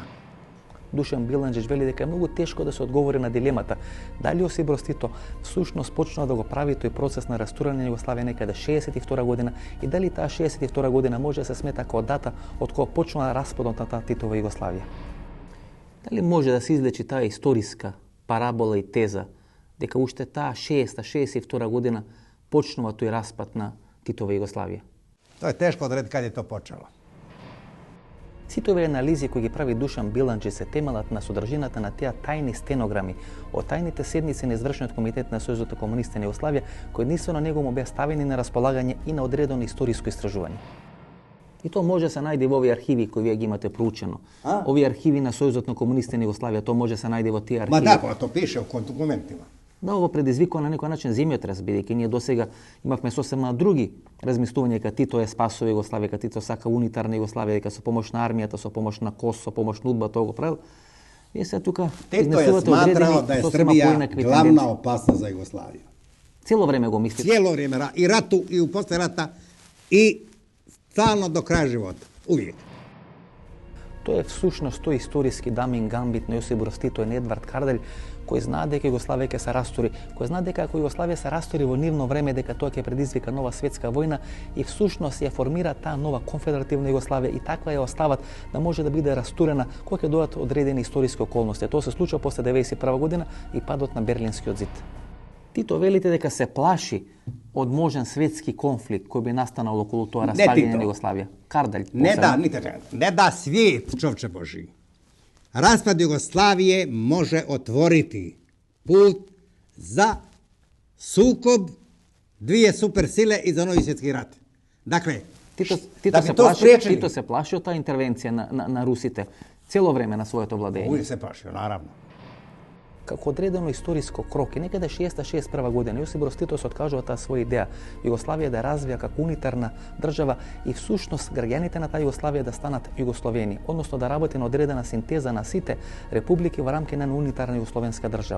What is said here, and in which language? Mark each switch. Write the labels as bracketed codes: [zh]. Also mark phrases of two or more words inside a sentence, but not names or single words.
[mk] Душан Биландžić вели дека е многу тешко да се одговори на дилемата дали Јосип Броз Тито всушност почнал да го прави тој процес на растурање на Југославија некаде 62 година и дали таа 62 година може да се смета како дата од кога почнала распадот на таа Титова Југославија. Дали може да се излечи таа историска парабола и теза дека уште таа 62 година почнува тој распад на Титова Југославија? [hr] To je teško odrediti kad je to počelo. [mk] Сите овие анализи кои ги прави Душан Биланџи се темелат на содржината на тие тајни стенограми од тајните седници на извршниот комитет на Сојузот на комунистите на Југославија, кои единствено него му беа ставени на располагање и на одредено историско истражување. И тоа може да се најде во овие архиви кои вие ги имате проучено. Овие архиви на Сојузот на комунистите на Југославија, тоа може да се најде во тие архиви. [hr] Ma da, to piše u dokumentima. [mk] Да, ово предизвикува на некој начин земјотрес, бидејќи ние досега имавме сосема други размислувања дека Тито е спасува Југославија, дека Тито сака унитарна Југославија, дека со помош на армијата, со помош на КОС, со помош на УДБА тоа го правил. Вие се тука [hr] Tito je smatrao da je Srbija glavna opasnost za Jugoslaviju. [mk] Цело време го мислите. [hr] Cijelo vrijeme, i ratu, i u posle rata, i stalno do kraja života. Uvijek. [mk] Тоа е всушност тој историски дамин гамбит на Јосип Брз Тито и на Едвард Карделј, кој знае дека Југославија ќе се растори, кој знае дека ако Југославија се растори во нивно време, дека тоа ќе предизвика нова светска војна и всушност ја формира таа нова конфедеративна Југославија и таква ја остават да може да биде растурена кога ќе дојдат одредени историски околности. Тоа се случува после 1991 година и падот на Берлинскиот зид. Тито велите дека се плаши од можен светски конфликт кој би настанал околу тоа распаѓање на Југославија. Карделј. [hr] Ne da svijet, čovče Boži. Raspad Jugoslavije može otvoriti put za sukob dvije supersile i za novi svjetski rat. Dakle, [mk] Тито се плаши од таа интервенција на русите цело време на своето владење. [hr] Uvijek se plašio, naravno. [mk] Како одредено историско крок и некаде 61 година Јосип Брз Тито се откажува таа своја идеја Југославија да развија како унитарна држава и всушност граѓаните на таа Југославија да станат југословени, односно да работи на одредена синтеза на сите републики во рамки на унитарна југословенска држава.